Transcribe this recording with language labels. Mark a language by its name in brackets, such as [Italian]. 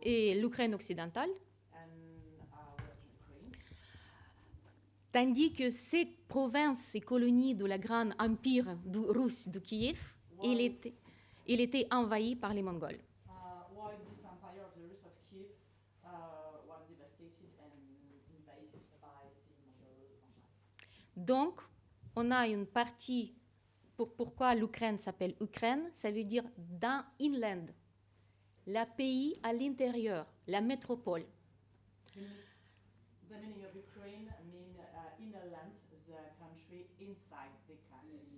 [French] et l'Ukraine occidentale, [English] and Western Ukraine. [French] tandis que ces provinces et colonies de la grande empire russe de Kiev, il était envahi par les Mongols. [English] While this empire of the Rus of Kiev was devastated and invaded by the Mongol Empire. [French] Donc, on a une partie, pourquoi l'Ukraine s'appelle Ukraine, ça veut dire dans inland, la pays à l'intérieur, la métropole. [English] The meaning of Ukraine mean inner land, the country inside the land.